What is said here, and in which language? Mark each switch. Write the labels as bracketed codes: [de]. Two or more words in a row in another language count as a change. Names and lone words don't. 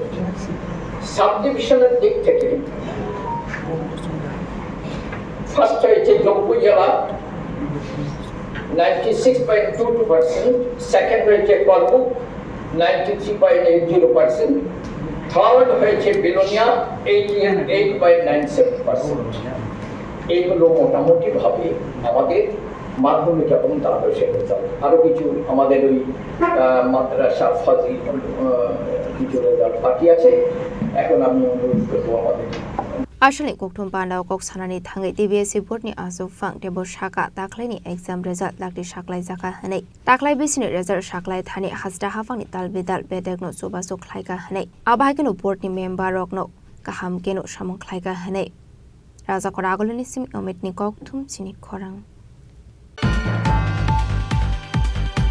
[en] sub division [bn] দিক থেকে ফার্স্ট হয়েছে জম্মু জেলা 96.22%, সেকেন্ড হয়েছে করমুক 93.80%, থার্ড হয়েছে বিলোনিয়া 88.97%। এইগুলো মোটামুটি ভাবে আমাদের মাধ্যমিক এবং দ্বাদশের রেজাল্ট। আরো কিছু আমাদের ওই মাদ্রাসা ফাজি কিছু রেজাল্ট বাকি আছে। এখন আমি অনুরোধ করবো আমাদের [trp] Ashali koktum pandau kok sanani thangai DBS report ni asufang tebo shaka taklai ni [en] exam result [trp] lakti shaklai jaka hanai taklai bisini result shaklai thani hasda hafang ni talbidal bedegno sobaso khlaika hanai abhaikeno board ni member rokno kaham keno samong khlaika hanai raja koragoloni sim omit ni koktum chini khorang